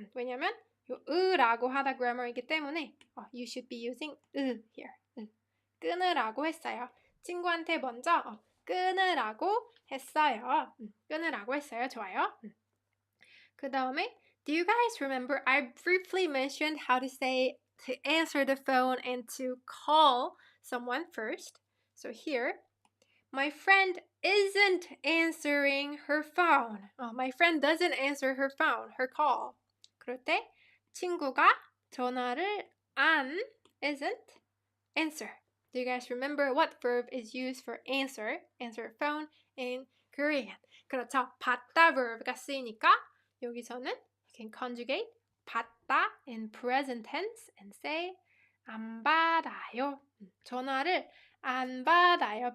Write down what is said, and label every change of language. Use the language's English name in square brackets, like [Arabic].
[Korean] 왜냐면 요 으라고 하다 grammar이기 때문에 [English] you should be using here. [Korean] 끊으라고 했어요. 친구한테 먼저 끊으라고 했어요. 끊으라고 했어요. 좋아요. 그 다음에 [English] do you guys remember I briefly mentioned how to say to answer the phone and to call someone first. So here, my friend isn't answering her phone. My friend doesn't answer her phone, her call. [Korean] 그럴 때 친구가 전화를 안 [English] isn't answer. Do you guys remember what verb is used for answer phone in Korean? [Korean] 그렇죠. [English] 받다 verb가 [Korean] 쓰이니까 여기서는 [English] you can conjugate 받다 in present tense and say [Korean] 안 받아요. 전화를 안 받아요.